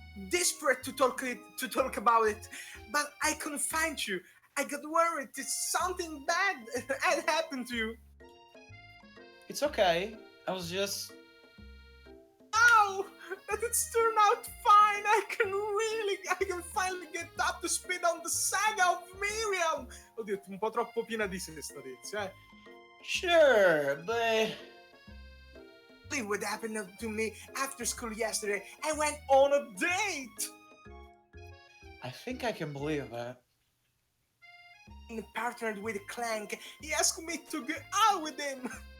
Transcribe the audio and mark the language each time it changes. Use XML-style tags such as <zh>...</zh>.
<en>Desperate to talk about it, but I couldn't find you. I got worried. Something bad had happened to you. It's okay. I was just... Oh, but it's turned out fine. I can finally get up to speed on the saga of Miriam.</en> <it>Ho detto un po' troppo piena di sé sta tizia, eh.</it> <en>Sure, but... Believe what happened to me after school yesterday. I went on a date. I think I can believe that. And partnered with Clank. He asked me to go out with him.</en>